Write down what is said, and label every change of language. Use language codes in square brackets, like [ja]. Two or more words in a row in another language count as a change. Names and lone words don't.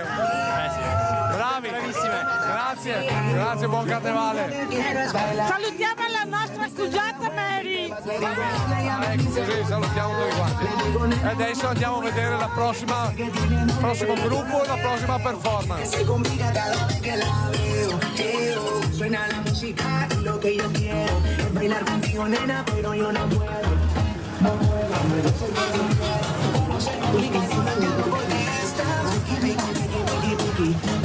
[it] Bravi, bravissime. Grazie, buon carnevale. Salutiamo la nostra scusata Mary. Ecco, così salutiamo tutti quanti. E adesso andiamo a vedere il prossimo gruppo e la prossima performance. [es] Suena la música y lo que yo quiero es bailar contigo, nena, pero yo no puedo. No puedo, no sé complicar y no entiendo por qué estás. Piki, piki.